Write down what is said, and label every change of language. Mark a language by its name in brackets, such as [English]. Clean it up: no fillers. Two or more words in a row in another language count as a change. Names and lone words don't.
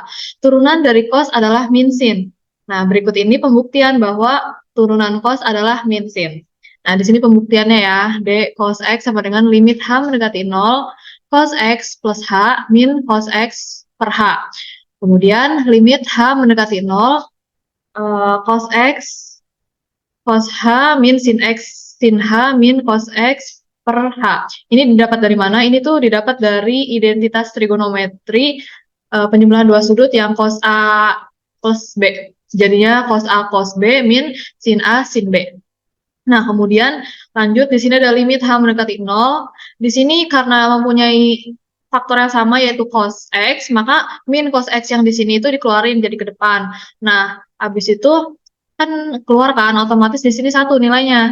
[Indonesian] Turunan dari cos adalah min sin. Nah, berikut ini pembuktian bahwa turunan cos adalah min sin. Nah, di sini pembuktiannya ya, D cos X sama dengan limit H mendekati 0, cos X plus H min cos X per H. Kemudian limit H mendekati 0, cos X, cos H min sin H min cos X per H. Ini didapat dari mana? Ini tuh didapat dari identitas trigonometri penjumlahan dua sudut yang cos A, cos B. Jadinya cos A, cos B min sin A, sin B. Nah, kemudian lanjut di sini ada limit H mendekati 0. Di sini karena mempunyai faktor yang sama yaitu cos X, maka min cos X yang di sini itu dikeluarin jadi ke depan. Nah, habis itu kan keluar kan otomatis di sini satu nilainya.